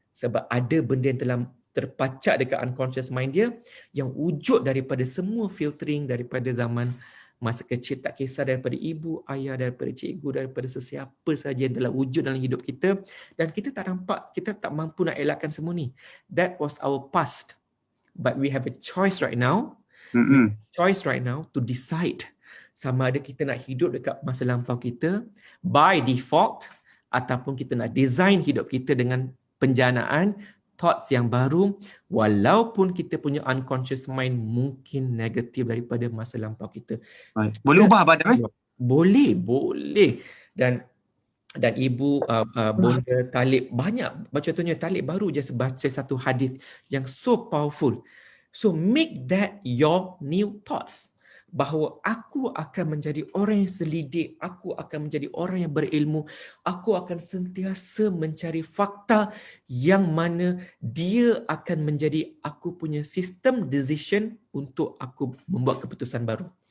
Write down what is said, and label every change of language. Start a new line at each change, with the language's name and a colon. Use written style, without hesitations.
Malay: Sebab ada benda yang telah terpacak dekat unconscious mind dia yang wujud daripada semua filtering daripada zaman masa kecil, tak kisah daripada ibu, ayah, daripada cikgu, daripada sesiapa saja yang telah wujud dalam hidup kita, dan kita tak nampak, kita tak mampu nak elakkan semua ni.
English: That was our past. But we have a choice right now. To decide
Malay: sama ada kita nak hidup dekat masa lampau kita
English: by default
Malay: ataupun kita nak design hidup kita dengan penjanaan thoughts yang baru, walaupun kita punya unconscious mind mungkin negatif daripada masa lampau kita. Boleh ubah Abang Adam? Boleh. Dan ibu bonda Talib banyak, contohnya Talib baru je baca satu hadis yang
English: so powerful. So make that your new thoughts.
Malay: Bahawa aku akan menjadi orang yang selidik, aku akan menjadi orang yang berilmu, aku akan sentiasa mencari fakta yang mana dia akan menjadi aku punya sistem decision untuk aku membuat keputusan baru.